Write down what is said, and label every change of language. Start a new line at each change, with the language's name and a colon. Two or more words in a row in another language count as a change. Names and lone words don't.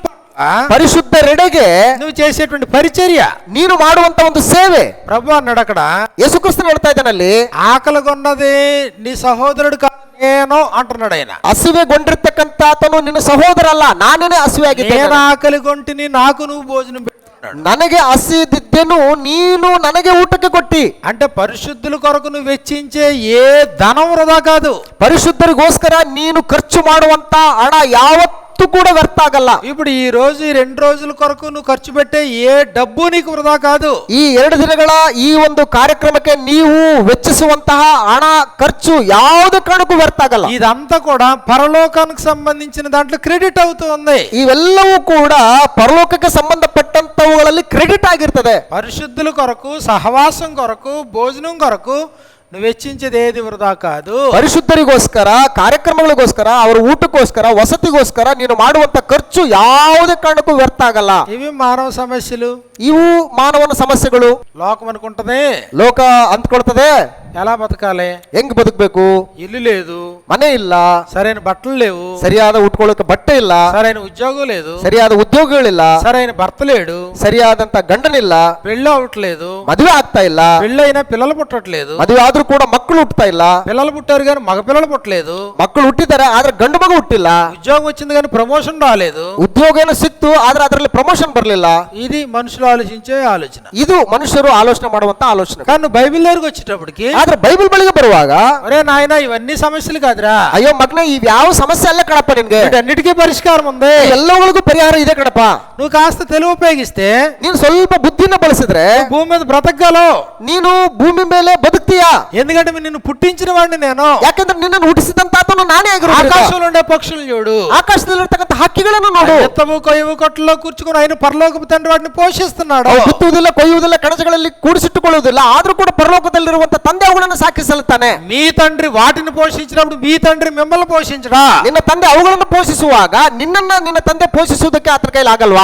Kannada: ಪರಿಶುದ್ಧರೆಡೆಗೆ
Telugu: నువ్వు చేసేటువంటి పరిచర్య,
Kannada: ನೀನು ಮಾಡುವಂತ ಒಂದು ಸೇವೆ.
Telugu: ప్రభు అన్నాడు అక్కడ,
Kannada: ಯೇಸುಕ್ರಿಸ್ತನು ಹೇಳ್ತಾ ಇದ್ದಾನಲ್ಲಿ,
Telugu: ఆకలిగొన్నది నీ సహోదరుడు కాదు నేను అంటున్నాడు ఆయన.
Kannada: ಹಸಿವೆಗೊಂಡಿರ್ತಕ್ಕಂಥ ಆತನು ನಿನ್ನ ಸಹೋದರ ಅಲ್ಲ, ನಾನೇನೆ ಹಸಿವೆ
Telugu: నేను
Kannada: ಆಗಿದ್ದೇನೆ.
Telugu: ఆకలిగొంటిని నాకు నువ్వు భోజనం పెట్టాడు.
Kannada: ನನಗೆ ಹಸಿದಿದ್ದೆನು, ನೀನು ನನಗೆ ಊಟಕ್ಕೆ ಕೊಟ್ಟಿ.
Telugu: అంటే పరిశుద్ధుల కొరకు నువ్వు వెచ్చించే ఏ ధనం వృధా కాదు.
Kannada: ಪರಿಶುದ್ಧರಿಗೋಸ್ಕರ ನೀನು ಖರ್ಚು ಮಾಡುವಂತ ಹಣ ಯಾವತ್ತೂ ಯಾವತ್ತೂ ಕೂಡ ವ್ಯರ್ಥ ಆಗಲ್ಲ.
Telugu: ఇప్పుడు ఈ రోజు ఈ 2 రోజుల కొరకు నువ్వు ఖర్చు పెట్టే ఏ డబ్బు నీకు వృధా కాదు.
Kannada: ಈ 2 ದಿನಗಳ ಈ ಒಂದು ಕಾರ್ಯಕ್ರಮಕ್ಕೆ ನೀವು ವೆಚ್ಚಿಸುವಂತಹ ಹಣ ಖರ್ಚು ಯಾವುದೇ ಕಾರಣಕ್ಕೂ ವ್ಯರ್ಥ ಆಗಲ್ಲ.
Telugu: ఇదంతా కూడా పరలోకానికి సంబంధించిన దాంట్లో క్రెడిట్ అవుతుంది.
Kannada: ಇವೆಲ್ಲವೂ ಕೂಡ ಪರಲೋಕಕ್ಕೆ ಸಂಬಂಧಪಟ್ಟಂತವುಗಳಲ್ಲಿ ಕ್ರೆಡಿಟ್ ಆಗಿರ್ತದೆ.
Telugu: పరిశుద్ధుల కొరకు, సహవాసం కొరకు, భోజనం కొరకు నువ్వు వెచ్చించేది ఏది వృధా కాదు.
Kannada: ಪರಿಶುದ್ಧರಿಗೋಸ್ಕರ, ಕಾರ್ಯಕ್ರಮಗಳಿಗೋಸ್ಕರ, ಅವರ ಊಟಕ್ಕೋಸ್ಕರ, ವಸತಿಗೋಸ್ಕರ ನೀನು ಮಾಡುವಂತ ಖರ್ಚು ಯಾವುದೇ ಕಾರಣಕ್ಕೂ ವ್ಯರ್ಥ ಆಗಲ್ಲ.
Telugu: ఇవి మానవ సమస్యలు.
Kannada: ಇವು ಮಾನವನ ಸಮಸ್ಯೆಗಳು.
Telugu: లోకం అనుకుంటది
Kannada: ಲೋಕ ಅಂದ್ಕೊಳ್ತದೆ
Telugu: ఎలా బతకాలి,
Kannada: ಹೆಂಗ್ ಬದುಕಬೇಕು,
Telugu: ఇల్లు లేదు,
Kannada: ಮನೆ ಇಲ್ಲ,
Telugu: సరైన బట్టలు లేవు,
Kannada: ಸರಿಯಾದ ಉಟ್ಕೊಳ್ಳೋಕೆ ಬಟ್ಟೆ ಇಲ್ಲ,
Telugu: సరైన ఉద్యోగం లేదు,
Kannada: ಸರಿಯಾದ ಉದ್ಯೋಗಗಳಿಲ್ಲ,
Telugu: సరైన భర్త లేడు,
Kannada: ಸರಿಯಾದಂತ ಗಂಡನಿಲ್ಲ,
Telugu: పెళ్ళి అవట్లేదు,
Kannada: ಮದುವೆ ಆಗ್ತಾ ಇಲ್ಲ,
Telugu: పెళ్ళైనా పిల్లలు పుట్టట్లేదు,
Kannada: ಮದುವೆ ಆದ್ರೂ ಕೂಡ ಮಕ್ಕಳು ಹುಟ್ಟತಾ ಇಲ್ಲ,
Telugu: పిల్లలు పుట్టారు కానీ మగ పిల్లలు పుట్టలేదు,
Kannada: ಮಕ್ಕಳು ಹುಟ್ಟಿದ್ದಾರೆ ಆದ್ರೆ ಗಂಡು ಮಗು ಹುಟ್ಟಿಲ್ಲ,
Telugu: ఉద్యోగం వచ్చింది కానీ ప్రమోషన్ రాలేదు,
Kannada: ಉದ್ಯೋಗ ಏನೋ ಸಿಕ್ತು ಆದ್ರೆ ಅದರಲ್ಲಿ ಪ್ರಮೋಷನ್ ಬರಲಿಲ್ಲ.
Telugu: ఇది మనుషులు ఆలోచించే ఆలోచన.
Kannada: ಇದು ಮನುಷ್ಯರು ಆಲೋಚನೆ ಮಾಡುವಂತ ಆಲೋಚನೆ.
Telugu: కానీ నువ్వు బైబిల్ దగ్గరికి వచ్చేటప్పటికి,
Kannada: ಆದ್ರೆ ಬೈಬಲ್ ಬಳಿಗೆ ಬರುವಾಗ,
Telugu: ఒరే నాయన ఇవన్నీ సమస్యలు కాదురా,
Kannada: ಅಯ್ಯೋ ಮಗನೇ ಇವ್ ಯಾವ ಸಮಸ್ಯೆ ಅಲ್ಲ ಕಣಪ್ಪ, ನಿನ್ಗೆ
Telugu: వీటన్నిటికీ పరిష్కారం ఉంది,
Kannada: ಎಲ್ಲವುಗಳಿಗೂ ಪರಿಹಾರ ಇದೆ ಕಣಪ್ಪ.
Telugu: నువ్వు కాస్త తెలివి ఉపయోగిస్తే
Kannada: ನೀನು ಸ್ವಲ್ಪ ಬುದ್ಧಿನ ಬಳಸಿದ್ರೆ
Telugu: భూమి మీద బ్రతకగలవు.
Kannada: ನೀನು ಭೂಮಿ ಮೇಲೆ ಬದುಕ್ತೀಯಾ?
Telugu: ఎందుకంటే నిన్ను పుట్టించిన వాడిని నేను.
Kannada: ಯಾಕಂದ್ರೆ ನಿನ್ನನ್ನು ಹುಟ್ಟಿಸಿದಂತ ಆತನು ನಾನೇ ಆಗಿರೋದು.
Telugu: ఆకాశంలో ఉండే పక్షులు చూడు,
Kannada: ಆಕಾಶದಲ್ಲಿರ್ತಕ್ಕಂಥ ಹಕ್ಕಿಗಳನ್ನು ನೋಡು.
Telugu: ఎత్తము కొయ్యవు కొట్టలో కూర్చుకుని ఆయన పరలోకపు తండ్రి వాటిని పోషిస్తున్నాడు.
Kannada: ಅವು ಬಿತ್ತುವುದಿಲ್ಲ, ಕೊಯ್ಯುವುದಿಲ್ಲ, ಕಣಜಗಳಲ್ಲಿ ಕೂಡಿಸಿಟ್ಟುಕೊಳ್ಳುವುದಿಲ್ಲ, ಆದ್ರೂ ಕೂಡ ಪರಲೋಕದಲ್ಲಿರುವಂತ ತಂದೆ ಅವುಗಳನ್ನು ಸಾಕಿಸಲುತ್ತಾನೆ.
Telugu: మీ తండ్రి వాటిని పోషించినప్పుడు మీ తండ్రి మిమ్మల్ని పోషించడా?
Kannada: ನಿನ್ನ ತಂದೆ ಅವುಗಳನ್ನು ಪೋಷಿಸುವಾಗ ನಿನ್ನ ತಂದೆ ಪೋಷಿಸುವುದಕ್ಕೆ ಆತನ ಕೈಲಿ ಆಗಲ್ವಾ?